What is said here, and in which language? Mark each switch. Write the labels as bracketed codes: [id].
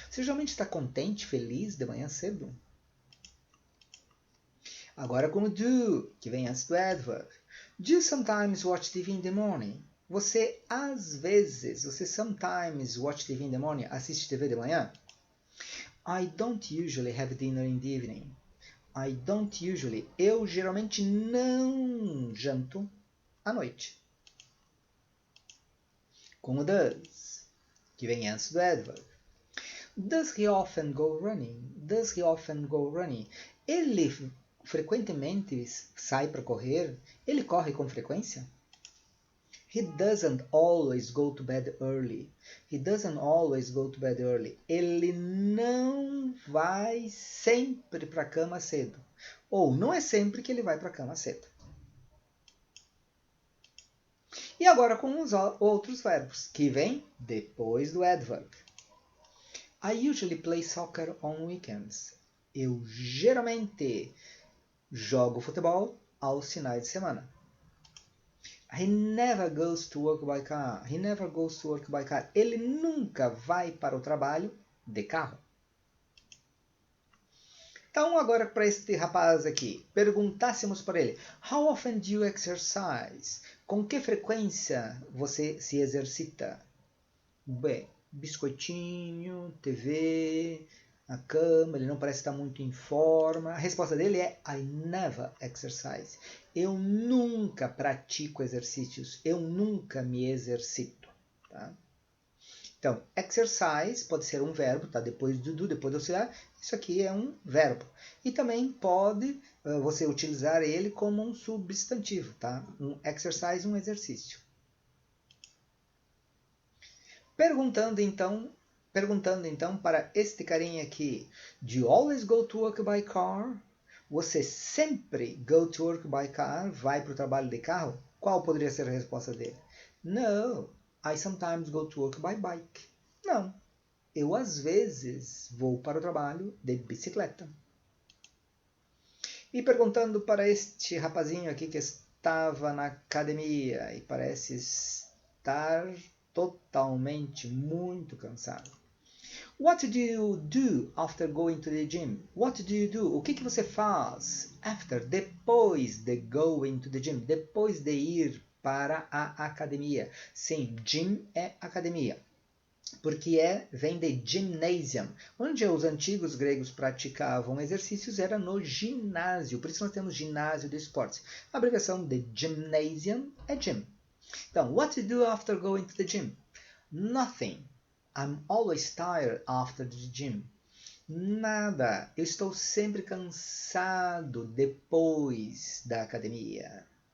[pt] Você geralmente está contente, feliz de manhã cedo? Agora com o do, que vem antes do adverb. [en] Do you sometimes watch TV in the morning? [pt] Você [en] sometimes watch TV in the morning? [pt] Assiste TV de manhã? [en] I don't usually have dinner in the evening. I don't usually. [pt] Eu geralmente não janto à noite. Com o does, que vem antes do adverb. [en] Does he often go running? Does he often go running? [pt] Ele frequentemente sai para correr? Ele corre com frequência? [en] He doesn't always go to bed early. He doesn't always go to bed early. [pt] Ele não vai sempre para a cama cedo. Ou não é sempre que ele vai para a cama cedo. E agora com os outros verbos, que vêm depois do adverb. [en] I usually play soccer on weekends. [pt] Eu geralmente jogo futebol aos finais de semana. [en] He never goes to work by car. He never goes to work by car. [pt] Ele nunca vai para o trabalho de carro. Então, agora para este rapaz aqui, perguntássemos para ele: [en] How often do you exercise? [pt] Com que frequência você se exercita? Bem, biscoitinho, TV, a cama, ele não parece estar muito em forma. A resposta dele é [en] I never exercise. [pt] Eu nunca pratico exercícios, eu nunca me exercito. Tá? Então, exercise pode ser um verbo, tá? Depois do do, depois do auxiliar, isso aqui é um verbo. E também pode você utilizar ele como um substantivo, tá? Um exercise, um exercício. Perguntando então para este carinha aqui, [en] do you always go to work by car? [pt] Você sempre [en] go to work by car? [pt] Vai para o trabalho de carro? Qual poderia ser a resposta dele? [en] No, I sometimes go to work by bike. [pt] Não, eu às vezes vou para o trabalho de bicicleta. E perguntando para este rapazinho aqui que estava na academia e parece estar totalmente muito cansado. [en] What do you do after going to the gym? What do you do? [pt] O que você faz [en] after, [pt] depois de [en] going to the gym? [pt] Depois de ir para a academia. Sim, gym é academia. Porque vem de gymnasium. Onde os antigos gregos praticavam exercícios era no ginásio. Por isso nós temos ginásio de esportes. A abreviação de gymnasium é gym. [en] Então, what do you do after going to the gym? Nothing. I'm always tired after the gym. [pt] Nada. Eu estou sempre cansado depois da academia.